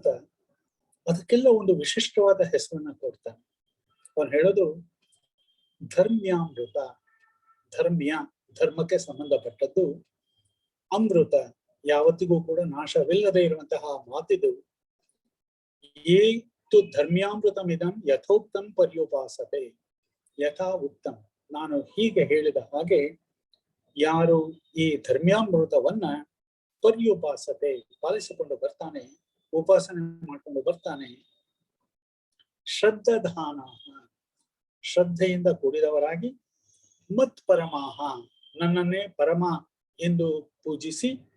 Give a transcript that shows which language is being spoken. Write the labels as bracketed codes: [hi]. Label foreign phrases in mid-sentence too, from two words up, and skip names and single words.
[kn] ಅದಕ್ಕೆಲ್ಲ ಒಂದು ವಿಶಿಷ್ಟವಾದ ಹೆಸರನ್ನ ಕೊಡ್ತಾನೆ. ಅವನು ಹೇಳೋದು ಧರ್ಮ್ಯಾಮೃತ, ಧರ್ಮ್ಯ ಧರ್ಮಕ್ಕೆ ಸಂಬಂಧಪಟ್ಟದ್ದು, ಅಮೃತ ಯಾವತ್ತಿಗೂ ಕೂಡ ನಾಶವಿಲ್ಲದೆ ಇರುವಂತಹ ಮಾತಿದು. [sa] ಏತು ಧರ್ಮ್ಯಾಮೃತಮಿದಂ ಯಥೋಕ್ತಂ ಪರ್ಯುಪಾಸತೆ, ಯಥಾ ಉತ್ತಮ, [kn] ನಾನು ಹೀಗೆ ಹೇಳಿದ ಹಾಗೆ ಯಾರು ಈ ಧರ್ಮ್ಯಾಮೃತವನ್ನ ಪರ್ಯುಪಾಸತೆ ಪಾಲಿಸಿಕೊಂಡು ಬರ್ತಾನೆ, ಉಪಾಸನೆ ಮಾಡಿಕೊಂಡು ಬರ್ತಾನೆ, ಶ್ರದ್ಧಾಧಾನ ಶ್ರದ್ಧೆಯಿಂದ ಕೂಡಿದವರಾಗಿ, [sa] ಮತ್ ಪರಮಾಹ [kn] ನನ್ನನ್ನೇ ಪರಮ ಎಂದು ಪೂಜಿಸಿ,